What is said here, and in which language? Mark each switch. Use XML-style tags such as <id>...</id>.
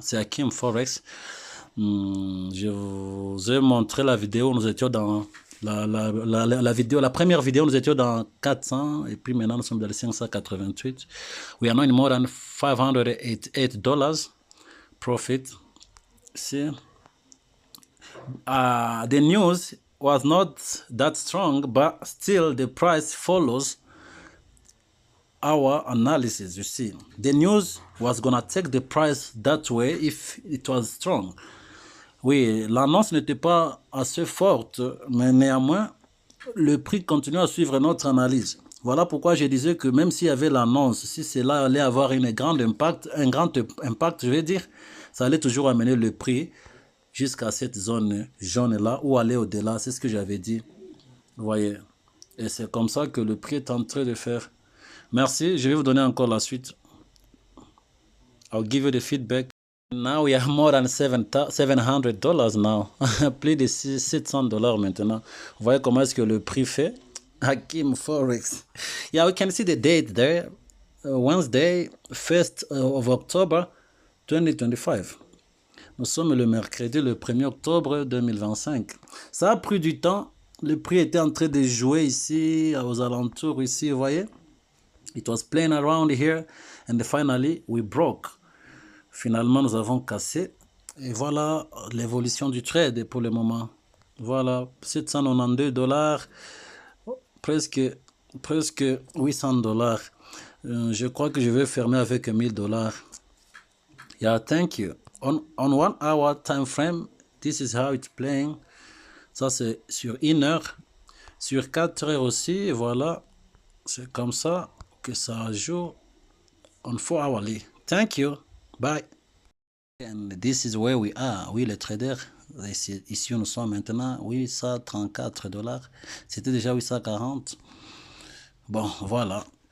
<fr>C'est Hakim Forex. Je vous ai montré la vidéo, nous étions dans la première vidéo, nous étions dans 400 et puis maintenant nous sommes dans les 588.</fr> <en>We are now in more than $588 profit. See? The news was not that strong, but still the price follows our analysis. You see, the news was gonna take the price that way if it was strong.</en> <fr>Oui, l'annonce n'était pas assez forte, mais néanmoins, le prix continue à suivre notre analyse. Voilà pourquoi je disais que même s'il y avait l'annonce, si cela allait avoir un grand impact, je vais dire, ça allait toujours amener le prix jusqu'à cette zone jaune-là ou aller au-delà, c'est ce que j'avais dit. Vous voyez. Et c'est comme ça que le prix est en train de faire. Merci, je vais vous donner encore la suite.</fr> <en>I'll give you the feedback. Now we are more than $700 now.</en> <fr>Plus de $600 maintenant. Vous voyez comment est-ce que le prix fait? Hakim Forex.</fr> <en>Yeah, we can see the date there. Wednesday, 1st of October 2025.</en> <fr>Nous sommes le mercredi, le 1er octobre 2025. Ça a pris du temps. Le prix était en train de jouer ici, aux alentours ici, vous voyez.</fr> <en>It was playing around here and finally we broke</en> <fr>Finalement, nous avons cassé. Et voilà l'évolution du trade pour le moment. Voilà, 792 $, presque, presque 800 $. Je crois que je vais fermer avec 1000 $.</fr> <en>Yeah, thank you. On 1 hour time frame, this is how it's playing.</en> <fr>Ça, c'est sur 1 heure. Sur 4 heures aussi, voilà. C'est comme ça que ça joue</fr> <en>on 4 hourly. Thank you. Bye. And this is where we are.</en> <fr>Oui, les traders. Ici, nous sommes maintenant 834 $. C'était déjà 840. Bon, voilà.</fr>